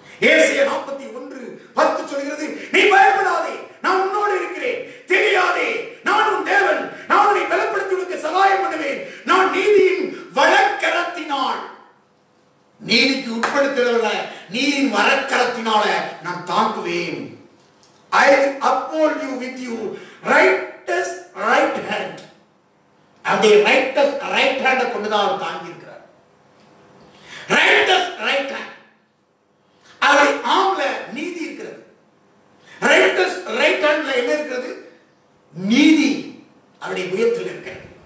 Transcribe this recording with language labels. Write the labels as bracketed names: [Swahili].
[Tamil] ஏசாயா 41:10 சொல்கிறது, நீ பயப்படாதே, நான் உன்னோடு இருக்கிறேன், தெரியாதே, நான் உன் தேவன், நான் உன்னை பலப்படுத்தி உனக்கு சகாயம் பண்ணுவேன், நான் நீதியின் வழக்கரத்தினால், நீதிக்கு உட்படுத்துகிறவர்கள நீதியின் வழக்கரத்தினால நான் தாங்குவேன். [English] I will uphold you with you righteous right hand. [Tamil] அந்த [English] righteous right hand [Tamil] கொண்டுதான் அவர் தாங்கி இருக்கிறார். righteous right hand, அவருடைய ஆம்ல நீதி இருக்கிறது. [English] righteous right hand [Tamil] ல என்ன இருக்கிறது? நீதி அவருடைய புயத்தில் இருக்கிறது.